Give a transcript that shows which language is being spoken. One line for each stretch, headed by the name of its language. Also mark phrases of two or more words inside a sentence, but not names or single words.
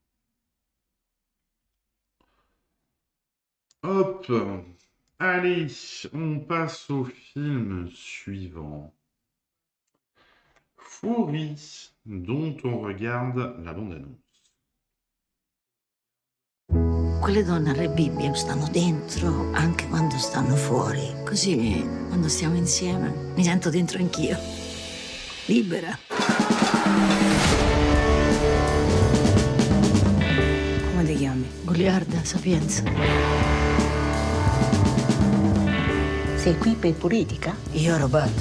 French: Hop, allez, on passe au film suivant. Fury, dont on regarde la bande-annonce.
Italian: Quelle donne a Re Bibbia stanno dentro anche quando stanno fuori. Così, quando stiamo insieme, mi sento dentro anch'io. Libera. Come ti chiami? Goliarda Sapienza. Sei qui per politica? Io ho rubato.